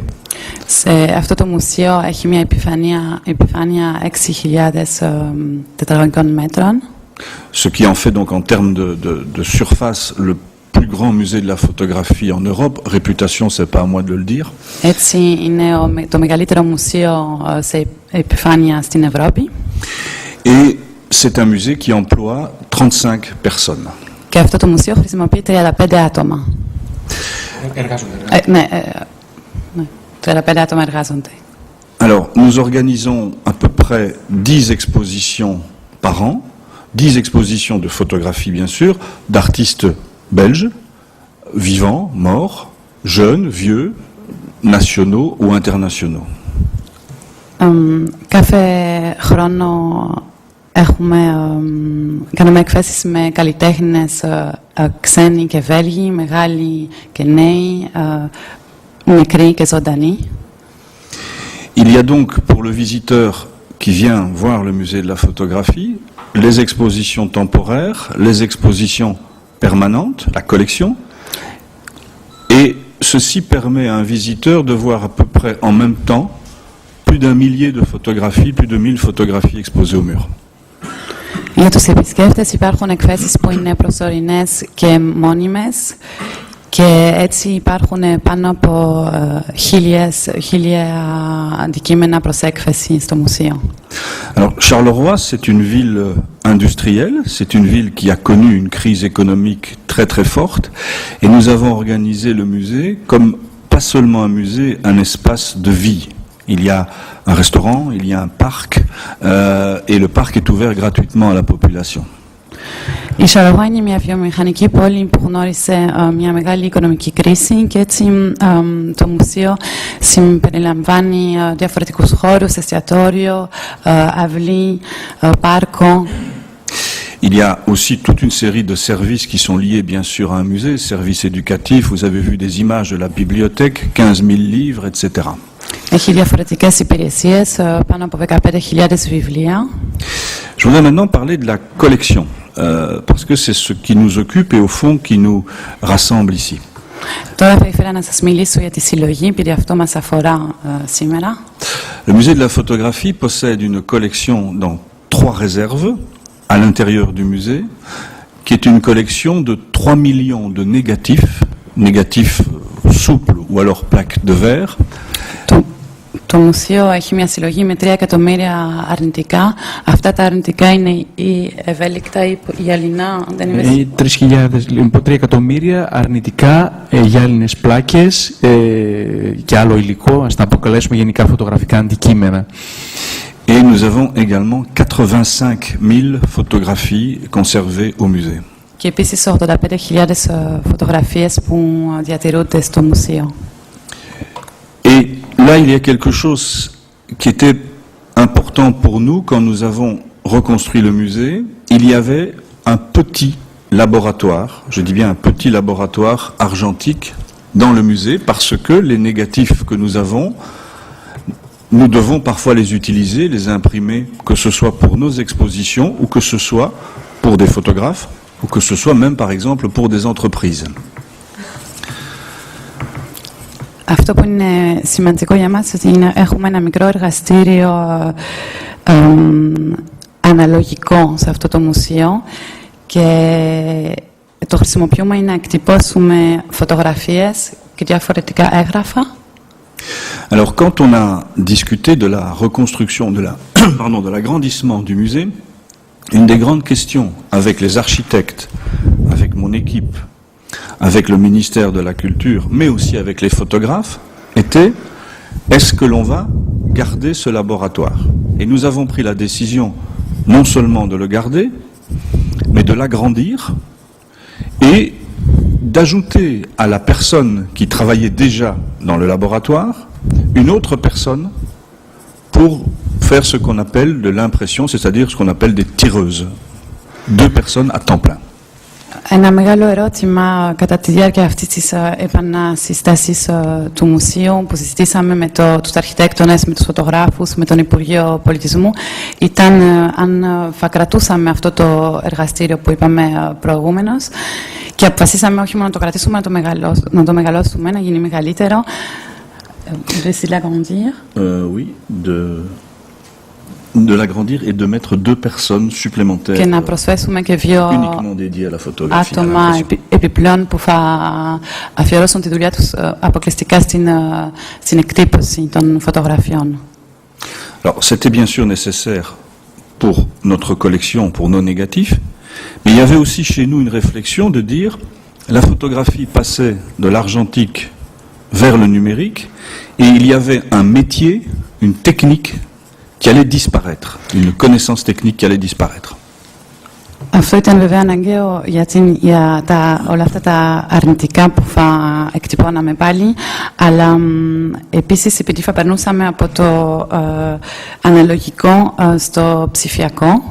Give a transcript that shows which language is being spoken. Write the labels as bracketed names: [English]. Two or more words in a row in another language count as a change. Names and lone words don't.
[Greek] Σε αυτό το μουσείο έχει μια επιφάνεια 6.000 τετραγωνικών μέτρων. [French] Ce qui en fait donc en termes de surface le plus grand musée de la photographie en Europe. Réputation, c'est pas à moi de le dire. [Greek] Έτσι είναι το μεγαλύτερο μουσείο σε επιφάνεια στην Ευρώπη. [French] Et c'est un musée qui emploie 35 personnes. [Greek] Και αυτό το μουσείο χρησιμοποιεί 35 άτομα. Ναι, 35 άτομα εργάζονται. [French] Alors, nous organisons à peu près 10 expositions par an, 10 expositions de photographie bien sûr, d'artistes belges, vivants, morts, jeunes, vieux, nationaux ou internationaux. [Greek] Κάθε χρόνο κάνουμε εκθέσεις με καλλιτέχνες ξένοι και Βέλγοι, μεγάλοι και νέοι, μικροί και ζωντανοί. [French] Il y a donc pour le visiteur qui vient voir le musée de la photographie, les expositions temporaires, les expositions permanentes, la collection, et ceci permet à un visiteur de voir à peu près en même temps plus d'1 millier de photographies, plus de 1000 photographies exposées au mur. [Greek] Για τους επισκέπτες υπάρχουν εκθέσεις που είναι προσωρινές και μόνιμες Και έτσι υπάρχουν πάνω από 1.000 αντικείμενα προς έκθεση στο μουσείο. [French] Alors, Charleroi, c'est une ville industrielle, c'est une ville qui a connu une crise économique très très forte, et nous avons organisé le musée comme pas seulement un musée, un espace de vie. Il y a un restaurant, il y a un parc, et le parc est ouvert gratuitement à la population. [Greek] Η Charleroi είναι μια βιομηχανική πόλη που γνώρισε μια μεγάλη οικονομική κρίση και έτσι το μουσείο συμπεριλαμβάνει διαφορετικούς χώρους, εστιατόριο, αυλή, πάρκο. [French] Il y a aussi toute une série de services qui sont liés bien sûr à un musée, services éducatifs, vous avez vu des images de la bibliothèque, 15 000 livres, etc. [Greek] Έχει διαφορετικές υπηρεσίες, πάνω από 15.000 βιβλία. [French] Je voudrais maintenant parler de la collection, parce que c'est ce qui nous occupe et au fond qui nous rassemble ici. [Greek] Τώρα θα ήθελα να σας μιλήσω για τη συλλογή, επειδή αυτό μας αφορά σήμερα. [French] Le musée de la photographie possède une collection dans 3 réserves à l'intérieur du musée, qui est une collection de 3 millions de négatifs souples ou alors plaques de verre. [Greek] Το μουσείο έχει μια συλλογή με 3 εκατομμύρια αρνητικά. Αυτά τα αρνητικά είναι ή ευέλικτα ή γυαλινά. 3 εκατομμύρια αρνητικά γυάλινες πλάκες και άλλο υλικό, ας τα αποκαλέσουμε γενικά φωτογραφικά αντικείμενα. [French] Et nous avons également 85 000 photographies conservées au musée. [Greek] Και επίσης 85.000 φωτογραφίες που διατηρούνται στο μουσείο. [French] Et là, il y a quelque chose qui était important pour nous quand nous avons reconstruit le musée. Il y avait un petit laboratoire, je dis bien un petit laboratoire argentique dans le musée, parce que les négatifs que nous avons, nous devons parfois les utiliser, les imprimer, que ce soit pour nos expositions ou que ce soit pour des photographes ou que ce soit même par exemple pour des entreprises. Αυτό που είναι σημαντικό για μας είναι ότι έχουμε ένα μικρό εργαστήριο αναλογικό σε αυτό το μουσείο και το χρησιμοποιούμε για να εκτυπώσουμε φωτογραφίες και διαφορετικά έγγραφα. Alors quand on a discuté de la reconstruction, de l'agrandissement du musée, une des grandes questions avec les architectes, avec mon équipe, avec le ministère de la Culture, mais aussi avec les photographes, était est-ce que l'on va garder ce laboratoire? Et nous avons pris la décision non seulement de le garder, mais de l'agrandir et d'ajouter à la personne qui travaillait déjà dans le laboratoire une autre personne pour faire ce qu'on appelle de l'impression, c'est-à-dire ce qu'on appelle des tireuses. 2 personnes à temps plein. [Greek] Ένα μεγάλο ερώτημα κατά τη διάρκεια αυτής της επανασυστάσης του μουσείου που συζητήσαμε με τους αρχιτέκτονες, με τους φωτογράφους, με τον Υπουργείο Πολιτισμού ήταν αν θα κρατούσαμε αυτό το εργαστήριο που είπαμε προηγούμενος και αποφασίσαμε όχι μόνο να το κρατήσουμε, να το μεγαλώσουμε, να γίνει μεγαλύτερο. [French] De l'agrandir. Oui, de l'agrandir et de mettre 2 personnes supplémentaires [Greek] και να προσθέσουμε και 2 [French] uniquement dédiées à la photographie. [Greek] άτομα επιπλέον που θα αφιερώσουν τη δουλειά τους αποκλειστικά στην εκτύπωση των φωτογραφιών. [French] Alors, c'était bien sûr nécessaire pour notre collection, pour nos négatifs, mais il y avait aussi chez nous une réflexion de dire la photographie passait de l'argentique vers le numérique et il y avait un métier, une technique qui allait disparaître, une connaissance technique qui allait disparaître. [Greek] Αυτό ήταν βέβαια αναγκαίο για όλα αυτά τα αρνητικά που θα εκτυπώναμε πάλι, αλλά επίσης επειδή θα περνούσαμε από το αναλογικό στο ψηφιακό.